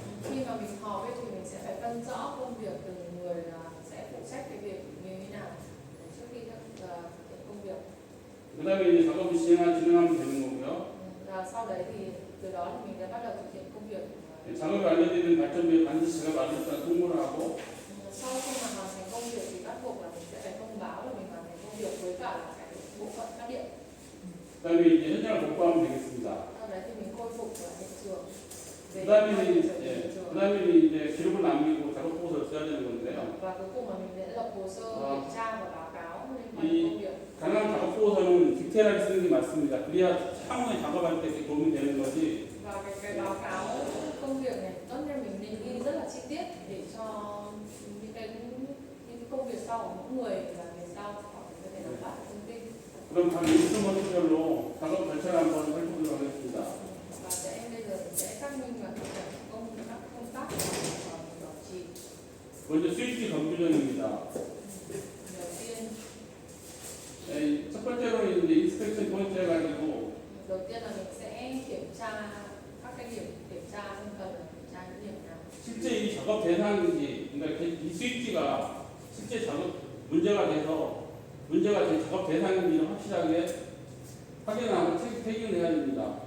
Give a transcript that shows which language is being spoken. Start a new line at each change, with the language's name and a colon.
Vietnamese: Khi mà mình họp ấy thì mình sẽ phải phân rõ công việc từng người là sẽ phụ trách cái việc như thế nào trước khi thực hiện công việc.
Korean: 그다음에 이제 작업을 진행하면 되는 거고요.
Vietnamese: Và sau đấy thì từ đó thì mình sẽ bắt đầu thực hiện công việc.
Korean: 작업이 완료되는 발전부에 반드시 작업 완료했다는 통보를 하고
Vietnamese: Sau khi mà hoàn thành công việc thì bắt buộc là mình sẽ phải thông báo là mình hoàn thành công việc với cả là cái bộ phận phát điện.
Korean: 그다음에 이제 현장을 복구하면 되겠습니다.
Vietnamese: Sau đấy thì mình khôi phục lại hiện trường.
Korean: 그다음에 이제 기록을 남기고 작업 보고서를 써야 되는 건데요.
Vietnamese: Và cuối cùng là mình sẽ lập hồ sơ kiểm tra và báo cáo liên quan
Korean: 이
Vietnamese: đến công việc.
Korean: 가능한 작업 보고서는 디테일하게 쓰는 게 맞습니다. 그래야 향후에 작업할 때 도움이 되는 거지.
Vietnamese: Và cái báo cáo công việc này tốt nhất mình nên ghi rất là chi tiết để cho những cái công việc sau của mỗi người là về sau họ có thể nắm bắt thông tin.
Korean: 그럼 각 인스트루먼트별로 작업 절차를 한번 살펴보도록 하겠습니다.
Vietnamese: Và bây giờ sẽ xác minh và thực hiện các công tác bảo trì.
Korean: 먼저 스위치 검규정입니다.
Vietnamese: Đầu tiên
Korean: 첫 번째로는 이제 인스펙션 포인트 해가지고
Vietnamese: là mình sẽ kiểm tra các cái điểm kiểm tra không cần là kiểm tra những điểm nào.
Korean: 실제 이 작업 대상인지, 그러니까 이 스위치가 실제 작업 문제가 된 작업 대상인지를 확실하게 확인하고 태기를 해야 됩니다.